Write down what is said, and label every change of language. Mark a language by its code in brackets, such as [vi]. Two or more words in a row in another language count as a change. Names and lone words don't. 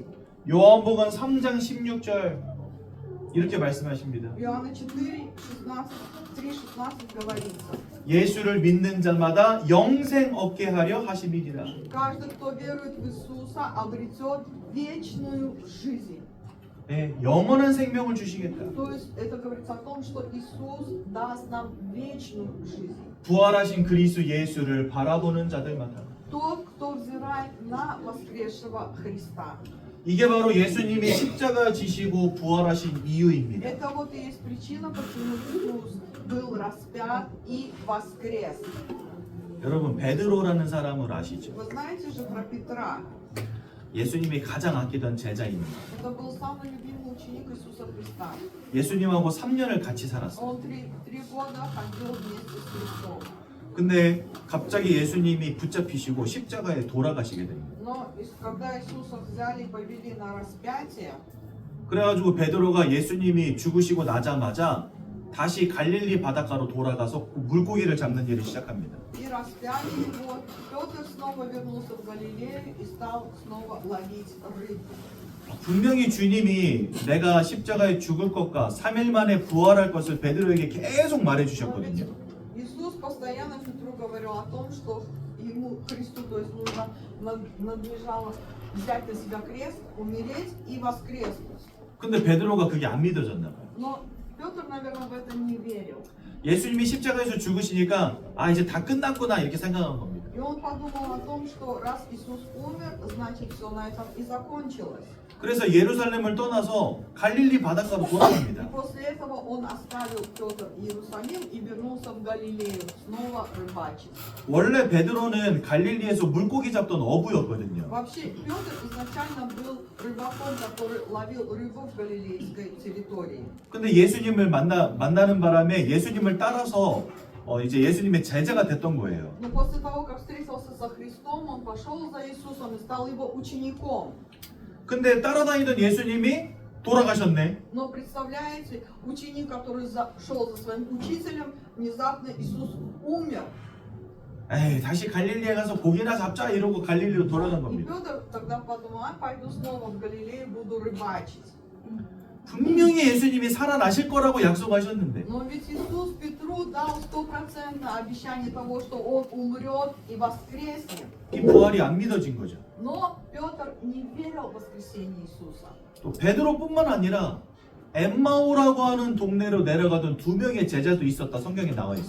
[ko] 요한복음 3장 16절 이렇게 말씀하십니다. [ru] В Иоанна 3:16 говорится, [ko] 예수를 믿는 자마다 영생 얻게 하려 하심이니라. [ru] каждый, кто верует в Иисуса, обретет вечную жизнь. [ko] 네, 영원한 생명을 주시겠다. [ru] То есть это говорится о том, что Иисус даст нам вечную жизнь. [ko] 부활하신 그리스도 예수를 바라보는 자들마다. [ru] Тот, кто взирает на воскресшего Христа. [ko] 이게 바로 예수님이 십자가 지시고 부활하신 이유입니다. [ru] Это вот и есть причина, почему Иисус был распят и воскрес. [ko] 여러분 베드로라는 사람을 아시죠? [ru] Вы знаете же про Петра. [ko] 예수님이 가장 아끼던 제자입니다. [ru] Это был самый любимый ученик Иисуса Христа. [ko] 예수님하고 3년을 같이 살았어요. [ru] Он три года ходил вместе с Христом. [ko] 근데 갑자기 예수님이 붙잡히시고 십자가에 돌아가시게 됩니다. [ru] Но когда Иисуса взяли и повели на распятие, [ko] 그래가지고 베드로가 예수님이 죽으시고 나자마자 다시 갈릴리 바닷가로 돌아가서 물고기를 잡는 일을 시작합니다. [ru] и распяли его, Петр снова вернулся в Галилею и стал снова ловить рыбу. [ko] 분명히 주님이 내가 십자가에 죽을 것과 3일 만에 부활할 것을 베드로에게 계속 말해 [ru] Но ведь [ko] 주셨거든요. [ru] Иисус постоянно Петру говорил о том, что ему, Христу, то есть нужно надлежало взять на себя крест, умереть и воскреснуть. [ko] 근데 베드로가 그게 안 믿어졌나 봐요. [ru] Но Петр, наверное, в это не верил. [ko] 예수님이 십자가에서 죽으시니까 아 이제 다 끝났구나 이렇게 생각한 겁니다. [ru] И он подумал о том, что раз Иисус умер, значит все на этом и закончилось. [ko] 그래서 예루살렘을 떠나서 갈릴리 바닷가로 [ru] И [ko] 돌아갑니다. [ru] после этого он оставил Петр Иерусалим и вернулся в Галилею, снова рыбачить. [ko] 원래 베드로는 갈릴리에서 물고기 잡던 어부였거든요. [ru] Вообще, Петр изначально был рыбаком, который ловил рыбу в галилейской территории. [ko] 근데 예수님을 만나는 바람에 예수님을 따라서 이제 예수님의 제자가 됐던 거예요. [ru] Но после того, как встретился со Христом, он пошел за Иисусом и стал его учеником. [ko] 근데 따라다니던 예수님이 돌아가셨네. [ru] Но представляете, ученик, который шел за своим учителем, внезапно Иисус умер. [ko] 에이 다시 갈릴리에 가서 고기나 잡자 이러고 갈릴리로 돌아간 [ru] И [ko] 겁니다. [ru] Петр тогда подумал, пойду снова в Галилею, буду рыбачить. [ko] 분명히 예수님이 살아나실 거라고 약속하셨는데 [ru] Но ведь Иисус Петру дал стопроцентное обещание того, что он умрет и воскреснет. [ko] 이 부활이 안 믿어진 거죠. [ru] Но Петр не верил в воскресение Иисуса. [ko] 또 베드로뿐만 아니라 엠마오라고 하는 동네로 내려가던 두 명의 제자도 있었다 성경에 나와 있어요.